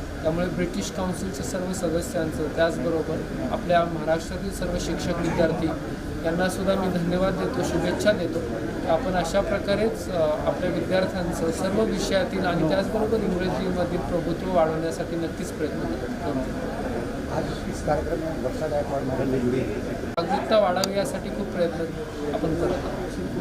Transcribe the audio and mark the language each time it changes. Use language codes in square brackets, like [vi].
[mr] त्यामुळे ब्रिटिश काउन्सिलच्या सर्व सदस्यांचं त्याचबरोबर आपल्या महाराष्ट्रातील सर्व शिक्षक विद्यार्थी यांना सुद्धा मी धन्यवाद देतो, शुभेच्छा देतो. आपण अशा प्रकारेच आपल्या विद्यार्थ्यांचं सर्व विषयातील आणि त्याचबरोबर इंग्रजीमधील प्रभुत्व वाढवण्यासाठी नक्कीच प्रयत्न करू. [hi] आज इस कार्यक्रम में वर्षा गायकवाड़ मैडम भी जुड़ी है. [mr] जागरूकता वाढावी यासाठी खूप प्रयत्न आपण करत आहोत.